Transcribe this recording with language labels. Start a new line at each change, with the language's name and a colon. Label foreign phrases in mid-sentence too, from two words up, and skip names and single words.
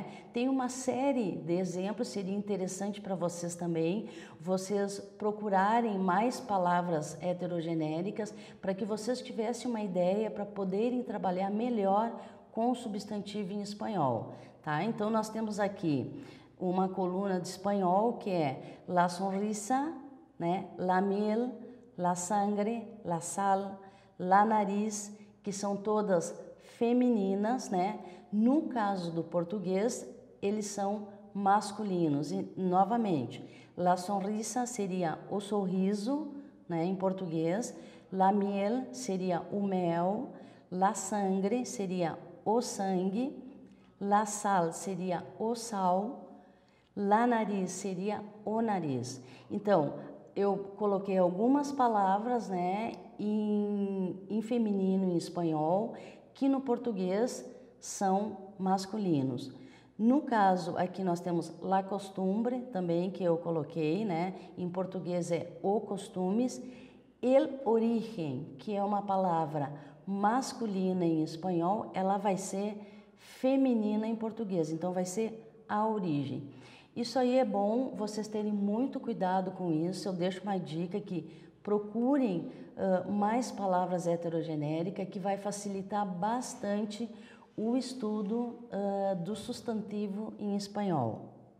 Portuguese: Tem uma série de exemplos, seria interessante para vocês também, vocês procurarem mais palavras heterogenéricas para que vocês tivessem uma ideia para poderem trabalhar melhor com o substantivo em espanhol, tá? Então, nós temos aqui uma coluna de espanhol que é
Spanish: la sonrisa,
Portuguese: né?
Spanish: La miel, la sangre, la sal, la nariz,
Portuguese: que são todas femininas, né? No caso do português, eles são masculinos. E, novamente,
Spanish: la sonrisa
Portuguese: seria o sorriso, né? Em português.
Spanish: La miel
Portuguese: seria o mel.
Spanish: La sangre
Portuguese: seria o sangue.
Spanish: La sal
Portuguese: seria o sal.
Spanish: La nariz
Portuguese: seria o nariz. Então, eu coloquei algumas palavras, né, em feminino em espanhol, que no português são masculinos. No caso, aqui nós temos
Spanish: la costumbre,
Portuguese: também, que eu coloquei, né, em português é o costumes.
Spanish: El origen,
Portuguese: que é uma palavra masculina em espanhol, ela vai ser feminina em português, então vai ser a origem. Isso aí é bom vocês terem muito cuidado com isso. Eu deixo uma dica que procurem mais palavras heterogenéricas, que vai facilitar bastante o estudo do substantivo em espanhol.